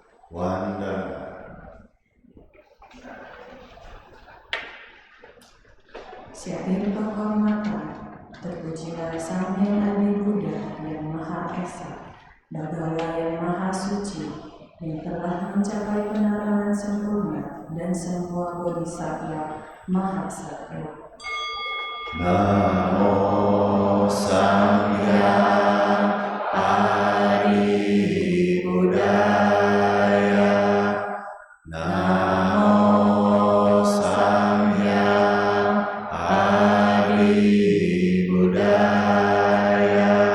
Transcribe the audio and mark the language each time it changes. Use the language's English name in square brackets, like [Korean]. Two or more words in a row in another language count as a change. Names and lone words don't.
[Indonesian] Wandana. Syair penghormatan, terpujilah Sang Hyang Adi Buddha yang Maha Esa, Bhagawa yang Maha Suci, yang telah mencapai penerangan sempurna dan semua bodhisattva Maha Satya. [Sanskrit] Namo Sang Hyang Adi Buddhaya. Namo Sang Hyang Adi Buddhaya.